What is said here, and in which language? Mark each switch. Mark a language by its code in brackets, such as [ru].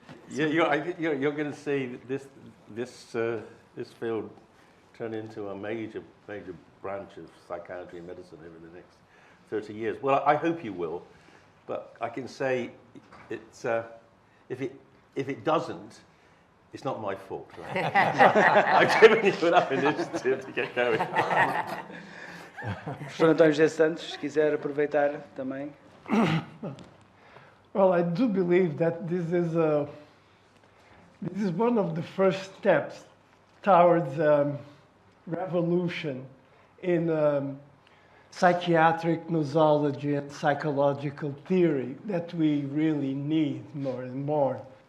[en] You're going to see this field turn into a major branch of psychiatry and medicine over the next 30 years. Well, I hope you will, but I can say it's if it doesn't, it's not my fault. Right? I've given you enough initiative to get going. [pt] Professor António José Santos, se quiser aproveitar também. [en] Well, I do believe that this is one of the first steps towards revolution in psychiatric nosology and psychological theory that we really need more and more.